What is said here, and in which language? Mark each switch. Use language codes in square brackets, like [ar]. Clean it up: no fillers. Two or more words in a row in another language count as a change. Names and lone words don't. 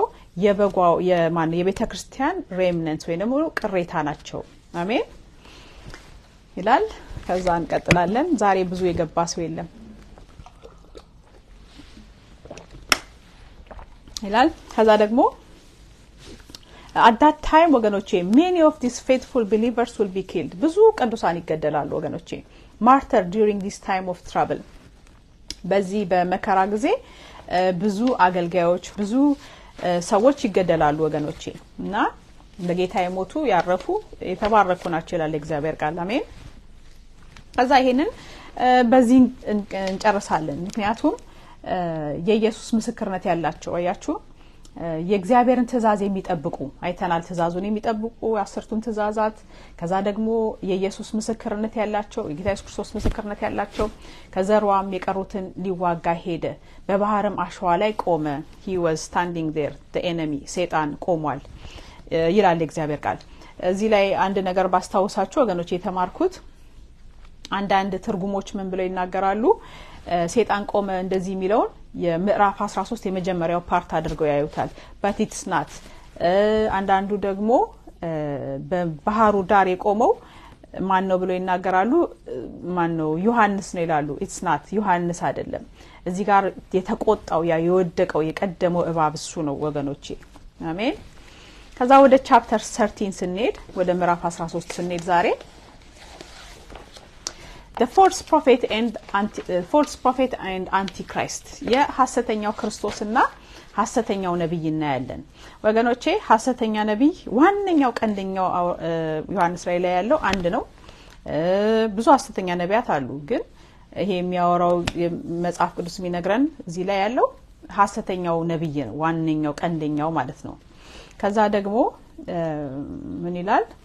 [am] የበጓው የቤተ ክርስቲያን ሬምነንት ወይ ደግሞ ቅሬታ ናቸው። አሜን ይላል። ከዛ እንቀጥላለን። ዛሬ ብዙ የገባ ሰው የለም ይላል። ከዛ ደግሞ [en] at that time [am] ወገኖቼ [en] many of these faithful believers will be killed። [am] ብዙ ቅዱሳን ይገደላሉ ወገኖቼ። [en] martyr during this time of trouble። [am] በዚህ በመከራ ጊዜ ብዙ አገልጋዮች ብዙ ሰዎች ይገደላሉ ወገኖቼ እና ለጌታ የሞቱ ያረፉ የተባረኩ ናቸው ይላል እግዚአብሔር ቃል። አሜን። ከዛ ይሄንን በዚህ እንጨርሳለን። ምክንያቱም የኢየሱስ ምስክርነት ያላቸው አያችሁ የእግዚአብሔርን ትእዛዝ የሚጠብቁ አይተናል። ትእዛዙን የሚጠብቁ 10ቱን ትእዛዛት ከዛ ደግሞ የኢየሱስ ምስክርነት ያላቸው የጌታ ኢየሱስ ክርስቶስ ምስክርነት ያላቸው ከዘርዋም የቀሩትን ሊዋጋ ሄደ። በባህርም አሸዋ ላይ ቆመ። [en] he was standing there the enemy [am] ሰይጣን ቆሟል ይላል እግዚአብሔር ቃል። እዚህ ላይ አንድ ነገር ባስታውሳችሁ ወገኖች የተማርኩት አንዳንድ ትርጉሞች ምን ብለው ይናገራሉ ሰይጣን ቆመ እንደዚህ የሚለውን የምዕራፍ 13 የመጀመሪያው ፓርት አድርገው ያዩታል [en] but it's not [am] አንዳንዱ ደግሞ በባህሩ ዳር የቆመው ማን ነው ብለው ይናገራሉ ማን ነው ዮሐንስ ነው ይላሉ [en] it's not [am] ዮሐንስ አይደለም እዚህ ጋር የተቆጣው ያ የወደቀው የቀደመው እባብ እሱ ነው ወገኖቼ አሜን ከዛ ወደ ቻፕተር 13 ስንሄድ ወደ ምዕራፍ 13 ስንሄድ ዛሬ [en] the false prophet and antichrist [am] የሐሰተኛው ክርስቶስና ሐሰተኛው ነብይ እናያለን ወገኖቼ ሐሰተኛ ነብይ ዋንኛው ቀንደኛው ዮሐንስ ላይ ያለው አንድ ነው ብዙ ሐሰተኛ ነቢያት አሉ ግን ይሄ የሚያወራው መጽሐፍ ቅዱስ የሚነግረን እዚህ ላይ ያለው ሐሰተኛው ነብይ ነው ዋንኛው ቀንደኛው ማለት ነው ከዛ ደግሞ ምን ይላል